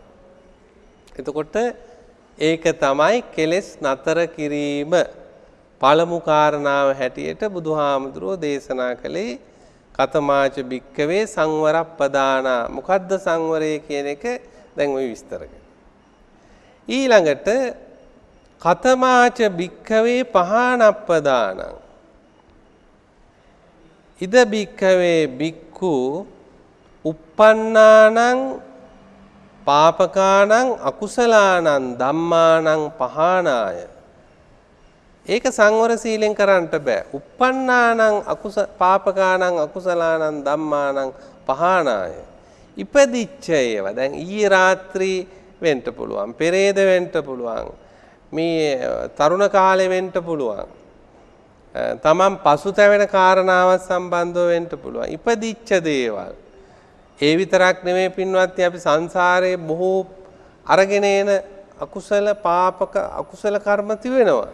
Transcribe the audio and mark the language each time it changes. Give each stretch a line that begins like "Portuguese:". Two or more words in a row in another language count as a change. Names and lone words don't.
Sinhala: එතකොට ඒක තමයි කෙලෙස් නතර කිරීම පළමු කාරණාව හැටියට බුදුහාමුදුරෝ දේශනා කළේ.
Pali: කතමාච භික්කවේ සංවරප්පදානා.
Sinhala: මොකද්ද සංවරය කියන එක දැන් ඔය විස්තර කරනවා. ඊළඟට
Pali: කතමාච භික්කවේ පහානප්පදානං. ඉද භික්කවේ භික්ඛු uppannānaං පාපකානං අකුසලානං ධම්මානං පහානාය.
Sinhala: ඒක සංවර සීලෙන් කරන්න බෑ.
Pali: uppannānaං පාපකානං අකුසලානං ධම්මානං පහානාය.
Sinhala: ඉපදිච්ච ඒවා දැන් ඊයේ රාත්‍රී වෙන්න පුළුවන්, පෙරේද වෙන්න පුළුවන්, මේ තරුණ කාලේ වෙන්න පුළුවන්, තමන් පසුතැවෙන කාරණාවක් සම්බන්ධව වෙන්න පුළුවන්. ඉපදිච්ච දේවල්. ඒ විතරක් නෙමෙයි පින්වත්නි අපි සංසාරයේ බොහෝ අරගෙන එන අකුසල පාපක අකුසල කර්ම තිබෙනවා.